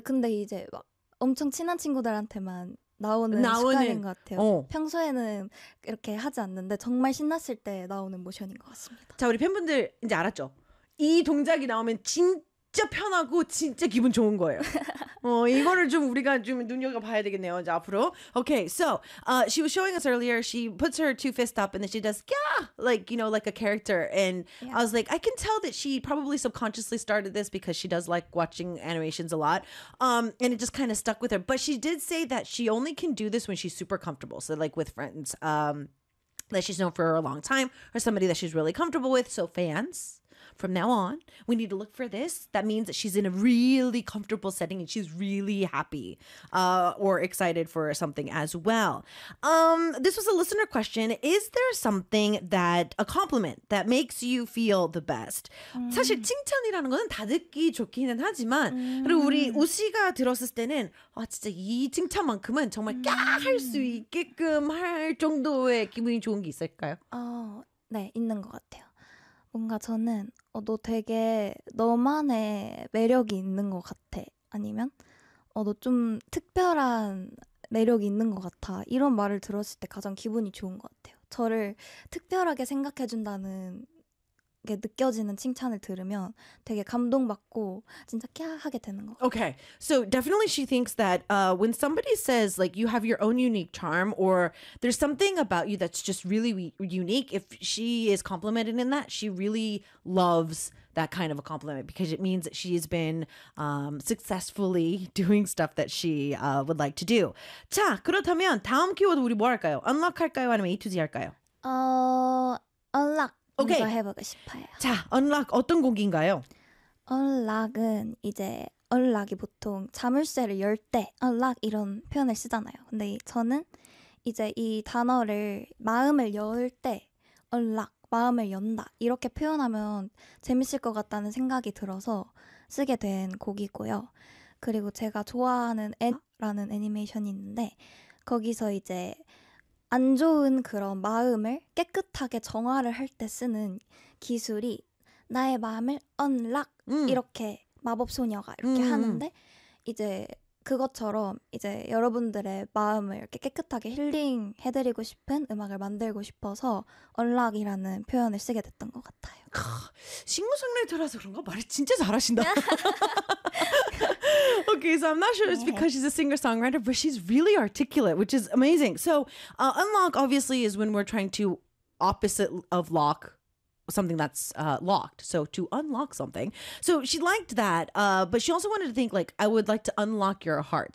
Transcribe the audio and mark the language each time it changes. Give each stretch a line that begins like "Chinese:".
Korean: 근데 이제 막 엄청 친한 친구들한테만 나오는 습관인 것 같아요. 평소에는 이렇게 하지 않는데 정말 신났을 때 나오는 모션인 것 같습니다. 자, 우리 팬분들 이제 알았죠? 이 동작이 나오면 진짜 진짜 편하고 진짜 기분 좋은 거예요. 어, 이거를 좀 우리가 좀 눈여겨봐야 되겠네요, 이제 앞으로.
English: Okay, so she was showing us earlier, she puts her two fists up and then she does, yeah, like, you know, like a character. And yeah. I was like, I can tell that she probably subconsciously started this because she does like watching animations a lot. And it just kind of stuck with her. But she did say that she only can do this when she's super comfortable. So like with friends that she's known for a long time or somebody that she's really comfortable with. So fans, from now on, we need to look for this. That means that she's in a really comfortable setting and she's really happy or excited for something as well. This was a listener question. Is there something that, a compliment that makes you feel the best?
Korean: 사실 칭찬이라는 건 다 듣기 좋기는 하지만 그리고 우리 우씨가 들었을 때는 아 진짜 이 칭찬만큼은 정말 꺄 할 수 있게끔 할 정도의 기분이 좋은 게 있을까요? 네, 있는 것 같아요. 뭔가 저는 너 되게 너만의 매력이 있는 것 같아 아니면 너 좀 특별한 매력이 있는 것 같아 이런 말을 들었을 때 가장 기분이 좋은 것 같아요. 저를 특별하게 생각해준다는 게 느껴지는 칭찬을 들으면 되게 감동받고 진짜 캬하게 되는 것 같아요.
English: Okay, so definitely she thinks that when somebody says like you have your own unique charm or there's something about you that's just really unique, if she is complimented in that, she really loves that kind of a compliment because it means that she's been successfully doing stuff that she would like to do.
Korean: 자, 그렇다면 다음 키워드 우리 뭐 할까요? Unlock 할까요? 아니면 A to Z 할까요? Unlock. Okay. 이거 해보고 싶어요. 자, unlock 어떤 곡인가요? Unlock은 이제 unlock이 보통 자물쇠를 열 때 unlock 이런 표현을 쓰잖아요. 근데 저는 이제 이 단어를 마음을 열 때 unlock 마음을 연다 이렇게 표현하면 재밌을 것 같다는 생각이 들어서 쓰게 된 곡이고요. 그리고 제가 좋아하는 앤라는 애니메이션이 있는데 거기서 이제 안 좋은 그런 마음을 깨끗하게 정화를 할 때 쓰는 기술이 나의 마음을 unlock 이렇게 마법 소녀가 이렇게 하는데 이제 그것처럼 이제 여러분들의 마음을 이렇게 깨끗하게 힐링 해드리고 싶은 음악을 만들고 싶어서 unlock이라는 표현을 쓰게 됐던 것 같아요. 싱어송라이터라서 그런가? 말을 진짜 잘하신다.
English: Okay, so I'm not sure it's because she's a singer-songwriter, but she's really articulate, which is amazing. So unlock obviously is when we're trying to opposite of lock something that's locked. So to unlock something. So she liked that, but she also wanted to think like, I would like to unlock your heart.